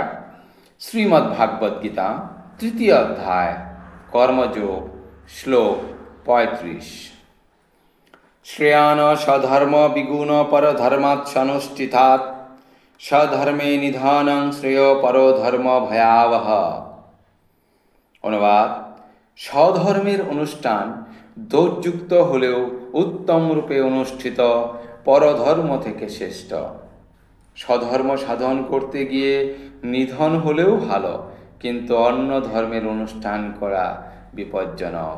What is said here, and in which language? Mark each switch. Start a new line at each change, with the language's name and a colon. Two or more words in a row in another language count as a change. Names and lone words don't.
Sanskrit: श्रीमद् भागवत गीता तृतीय अध्याय कर्मयोग श्लोक 35। श्रेयान सधर्म विगुण परधर्मात्सनुष्ठितात् सधर्मे निधानं श्रेय परो धर्म भयावह।
Bangla: অনুবাদ: সধর্মের অনুষ্ঠান দোষযুক্ত হলেও উত্তম রূপে অনুষ্ঠিত পরধর্ম থেকে শ্রেষ্ঠ। স্বধর্ম সাধন করতে গিয়ে নিধন হলেও ভালো, কিন্তু অন্য ধর্মের অনুষ্ঠান করা বিপজ্জনক।